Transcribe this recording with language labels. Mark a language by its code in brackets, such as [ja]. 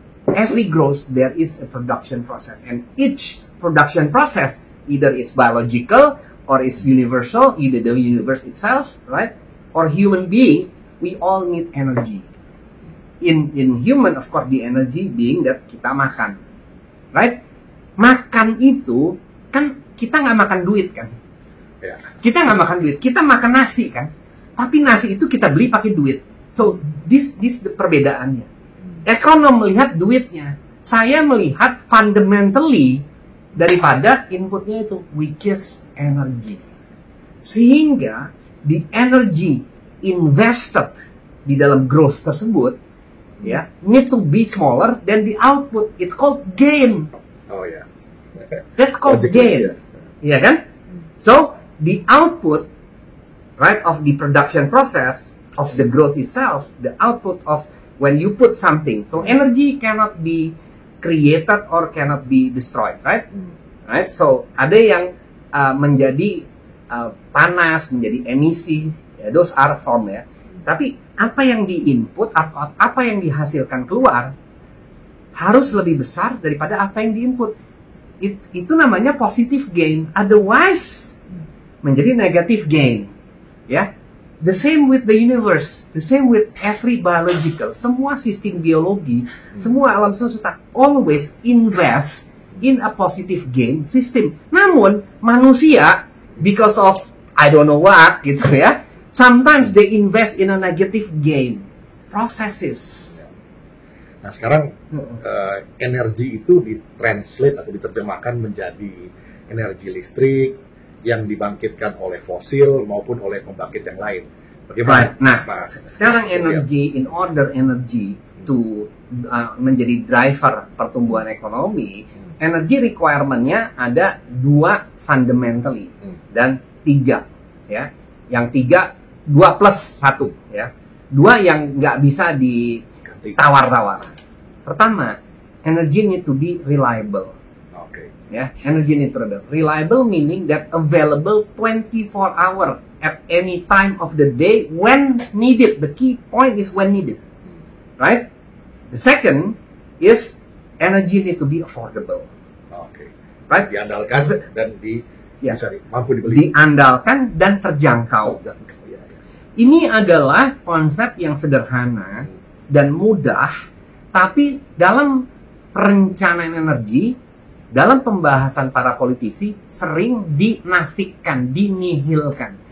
[en] Every growth, there is a production process, and each production process, either it's biological or it's universal, either the universe itself, right? Or human being, we all need energy. In human, of course, the energy being that [id] kita makan, [en] right? [id] Makan itu kan kita nggak makan duit kan? Kita nggak makan duit, kita makan nasi kan? Tapi nasi itu kita beli pakai duit. [en] So this the [id] perbedaannya. Ekonom melihat duitnya, saya melihat fundamentally daripada inputnya itu, [en] which is energy. Sehingga the energy invested [id] di dalam [en] growth [id] tersebut, ya, [en] need to be smaller than the output. It's called gain. [id] Oh ya. [en] That's called gain. [id] Iya kan? [en] So the output, right, of the production process of the growth itself, the output of when you put something. So energy cannot be created or cannot be destroyed, right? Right. [id] So ada yang menjadi panas, menjadi emisi, ya, [en] those are form ya. [id] Tapi apa yang di-input atau apa yang dihasilkan keluar harus lebih besar daripada apa yang di-input. Itu namanya positive gain. Otherwise menjadi negative gain. Ya. [en] The same with the universe, the same with every biological. [id] Semua sistem biologi, semua alam semesta [en] always invest in a positive gain system. [id] Namun manusia, [en] because of I don't know what [id] gitu ya, [en] sometimes they invest in a negative gain processes. [id] Nah sekarang energi itu ditranslate atau diterjemahkan menjadi energi listrik yang dibangkitkan oleh fosil maupun oleh pembangkit yang lain. Bagaimana? Right. Nah, sekarang energi, [en] in order energy to [id] menjadi driver pertumbuhan ekonomi, energy requirement-nya ada 2 fundamentally dan 3 ya. Yang 3 2 plus 1 ya. 2 yang nggak bisa ditawar-tawar. Pertama, [en] energy need to be reliable. Ya, energy need to be reliable meaning that available 24 hour at any time of the day when needed. The key point is when needed, right? The second is energy need to be affordable. Right? [id] Diandalkan dan bisa mampu dibeli. Diandalkan dan terjangkau. Ini adalah konsep yang sederhana dan mudah, tapi dalam perencanaan energi, dalam pembahasan para politisi sering dinafikan, dinihilkan.